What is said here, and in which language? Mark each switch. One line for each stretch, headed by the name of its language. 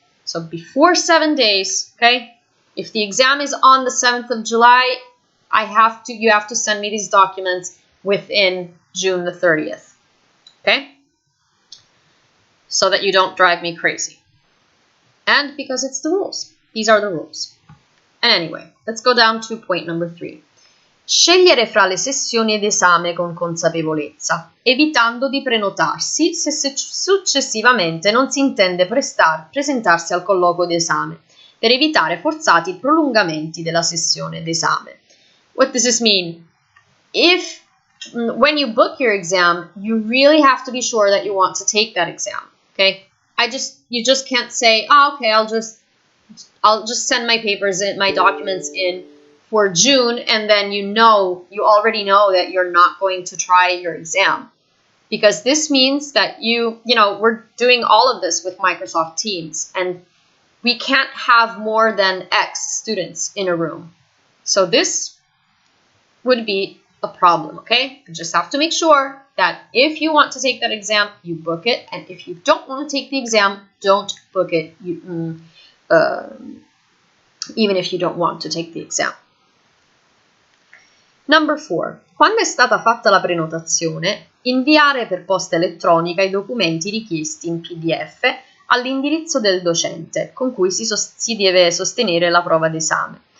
English: So before 7 days, okay? If the exam is on the 7th of July, you have to send me these documents within June the 30th, okay? So that you don't drive me crazy. And because it's the rules. These are the rules. And anyway, let's go down to point number 3.
Italian: Scegliere fra le sessioni d'esame con consapevolezza, evitando di prenotarsi se successivamente non si intende presentarsi al colloquio d'esame, per evitare forzati prolungamenti della sessione d'esame.
English: What does this mean? When you book your exam, you really have to be sure that you want to take that exam, okay? You just can't say, oh, okay, I'll just send my papers in, my documents in for June, and then you already know that you're not going to try your exam. Because this means that we're doing all of this with Microsoft Teams, and we can't have more than X students in a room. So this would be a problem, okay? You just have to make sure that if you want to take that exam, you book it, and if you don't want to take the exam, don't book it, even if you don't want to take the exam. Number 4.
Italian: Quando è stata fatta la prenotazione, inviare per posta elettronica i documenti richiesti in PDF all'indirizzo del docente con cui si deve sostenere la prova d'esame.